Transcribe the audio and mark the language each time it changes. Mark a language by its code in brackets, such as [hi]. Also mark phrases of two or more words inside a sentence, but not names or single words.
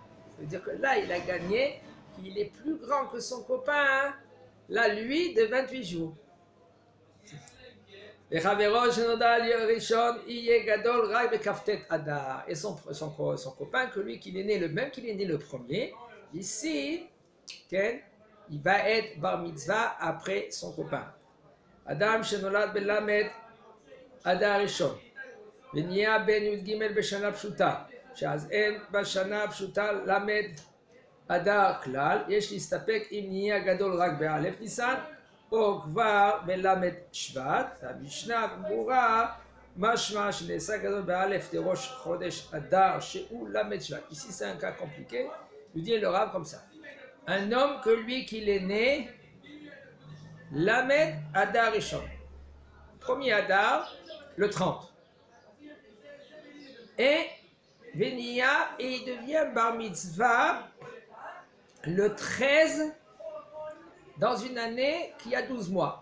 [fr] Ça veut dire que là, il a gagné, qu'il est plus grand que son copain, là, lui, de 28 jours. Et son copain, que lui, qu'il est né le même qu'il est né le premier, ici, il va être [he] בר מצווה [fr] après son copain. [he] אדם שנולד בלמד אדר ראשון. ונהיה בן י"ג בשנה פשוטה, שאז אין בשנה פשוטה למד אדר כלל, יש להסתפק אם נהיה גדול רק באלף ניסן, או כבר בלמד שבט. המשנה ברורה, משמע שנעשה גדול באלף לראש חודש אדר שהוא למד שבט. [fr] Ici c'est un cas compliqué, je dis le Rav comme ça. Un homme que lui qu'il est né, [he] למד אדר ראשון. [fr] Premier Adar, le 30. Et Venia, et il devient [he] בר מצווה [fr] le 13 dans une année qui a 12 mois.